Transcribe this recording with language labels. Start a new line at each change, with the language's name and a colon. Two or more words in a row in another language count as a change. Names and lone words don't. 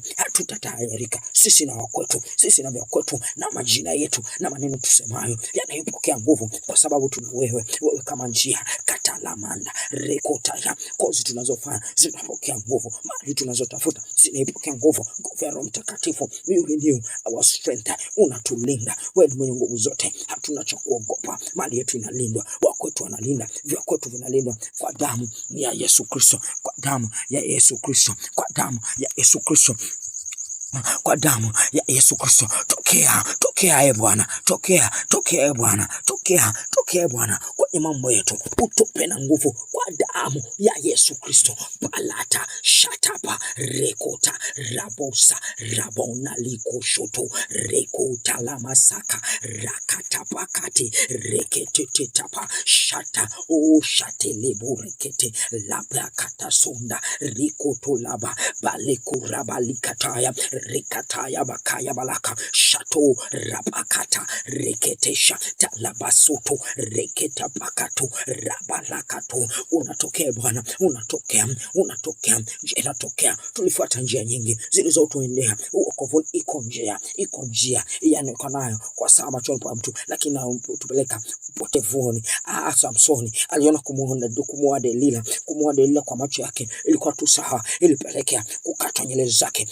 Swahili: Hatutatahayarika sisi na wakwetu, sisi na vyakwetu, na majina yetu na maneno tusemayo yanayopokea nguvu, kwa sababu tuna wewe kama njia. Katalamanda rekotaya, kozi tunazofanya zinapokea nguvu, mali tunazotafuta zinaipokea nguvu. Nguvu ya Roho Mtakatifu,
English: you renew our strength.
Swahili: Unatulinda, wewe ni mwenye nguvu zote, hatuna cha kuogopa. Mali yetu inalindwa, wakwetu wanalinda, vyakwetu vinalindwa kwa damu ya Yesu Kristo, kwa damu ya Yesu Kristo, kwa damu ya Yesu Kristo, kwa damu ya Yesu Kristo. Tokea e Bwana, tokea e Bwana, tokea Bwana kwenye mambo yetu, utupe na nguvu kwa damu ya Yesu Kristo. Palata shatapa rekota rabosa rabona likoshoto rekota lamasaka rakatapakati reketetapa shata o shatelebu rekete labra katasonda rikoto laba balekuraba likataya rekataya bakaya balaka shato rabakata reketesha talabasoto reketa pakato rabalakato. Unatokea Bwana, unatokea. Tulifuata njia nyingi zilizotuendea uokovu. Iko njia inayonayo kwa saa machoni pa mtu, lakini tupeleka upotevuni. Samsoni aliona kumuoa Delila kwa macho yake ilikuwa tu sawa, ilipelekea kukata nywele zake.